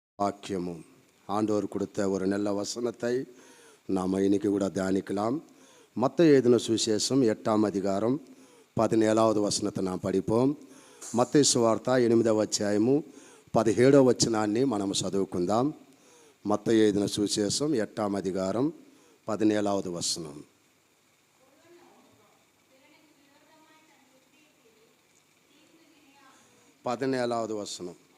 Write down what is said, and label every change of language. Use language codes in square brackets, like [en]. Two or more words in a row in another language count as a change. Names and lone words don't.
[ta] வாக்கியமு ஆண்டவர் கொடுத்த ஒரு நல்ல வசனத்தை நாம் இன்னைக்கு கூட தியானிக்கலாம். மத்தேயு எழுதின சுவிசேஷம் 8ஆம் அதிகாரம் 17வது వచనத்தை நாம் படிப்போம். [te] మత్తయి సువార్త 8వ అధ్యాయము 17వ వచనాన్ని మనం చదువుకుందాం. మత్తయి எழுதின సువిశేషం 8ఆం అధికారం 17వ వచనం. 17వ వచనం.